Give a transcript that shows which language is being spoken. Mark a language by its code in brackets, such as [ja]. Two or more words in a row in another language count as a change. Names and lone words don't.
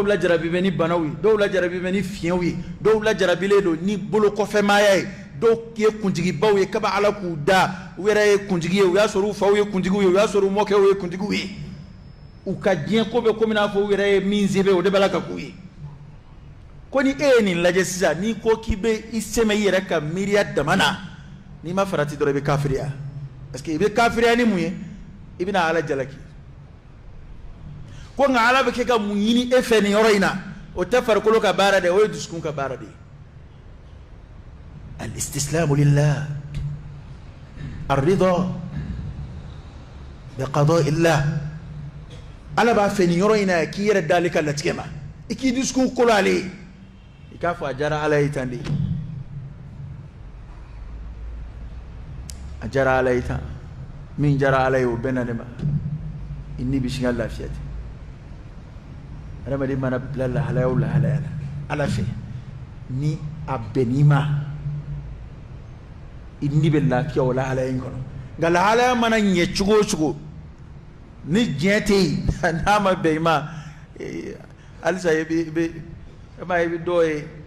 [bm] lajarabi bɛ ni banaw ye dɔw lajarabi bɛ ni fiɲɛw ye dɔw lajarabilen don ni bolo kɔfɛmaaya ye dɔw ye kuntigibaw ye kaba ala k'u da u yɛrɛ ye kuntigi ye u y'a sɔrɔ u faw ye kuntigiw ye u y'a sɔrɔ u mɔkɛw ye kuntigiw ye u ka diɲɛ ko bɛ komi n'a fɔ u yɛrɛ ye min sebe o de b'a la ka k'u ye ko ni e ye nin lajɛ sisan n'i ko k'i bɛ i sɛmɛ i yɛrɛ ka miiriya dama na n'i ma farati dɔrɔn i bɛ kafiriya [fr] parce que [bm] i bɛ kafiriya ni mun ye i bɛna ala jalaki ko nka ala bɛ kɛ ka mun ɲini e fɛ nin yɔrɔ in na o tɛ farikolo ka baara dɛ o ye dusukun ka baara de ye [ar] الاستسلام لله الرضا بقضاء الله [bm] ala b'a fɛ nin yɔrɔ in na k'i yɛrɛ d'ale ka latigɛ ma i k'i dusukun kolo ale ye i k'a fɔ a diyara ala ye tan de a diyara ala ye tan min diyara ala ye o bɛɛ na ne ma i ni bɛ sin ka lafiya ten adamaden mana bila lahalaya o lahalaya la ala fɛ ni a bɛnn'i ma i ni bɛ lafiya o lahalaya in kɔnɔ nka lahalaya mana ɲɛ cogo o cogo ni diɲɛ tɛ yen n'a ma bɛn i ma halisa i bɛ dɔw ye